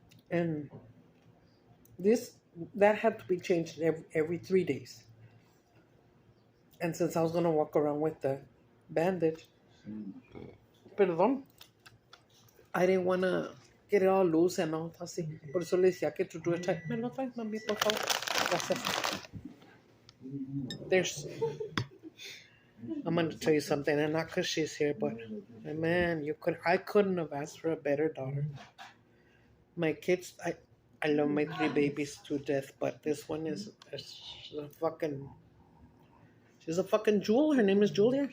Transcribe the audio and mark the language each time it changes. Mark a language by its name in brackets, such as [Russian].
[English] And that had to be changed every 3 days. And since I was going to walk around with the bandage, [Spanish] perdón, [English] I didn't want to get it all loose and all [Spanish] así. Por eso le decía que [English] to do it tight. [Spanish] ¿Me lo traes, mami, por favor? Gracias. [English] I'm going to tell you something, and not because she's here, but man, I couldn't have asked for a better daughter. My kids, I love my 3 babies to death, but this one is she's a fucking jewel. Her name is Julia.